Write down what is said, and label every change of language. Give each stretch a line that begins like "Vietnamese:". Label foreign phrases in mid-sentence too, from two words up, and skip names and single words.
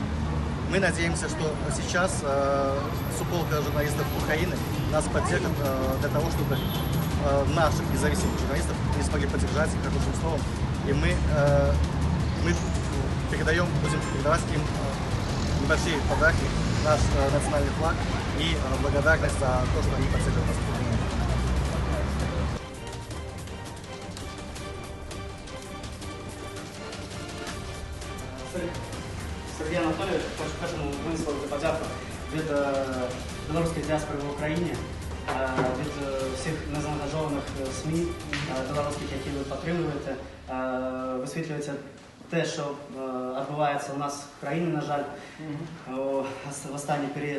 Russian: Мы надеемся, что сейчас супполка журналистов Украины нас поддержит для того, чтобы наших независимых журналистов не смогли поддержать хорошим словом. И мы будем передавать им небольшие подарки, наш национальный флаг и благодарность за то, что они поддерживают нас.
Ukrainian: Сергій Анатолійович, хочемо висловити подяку від білоруської діаспори в Україні, від всіх незаангажованих СМІ білоруських, які ви підтримуєте, висвітлюєте те, що відбувається у нас в країні, на жаль, в останній період.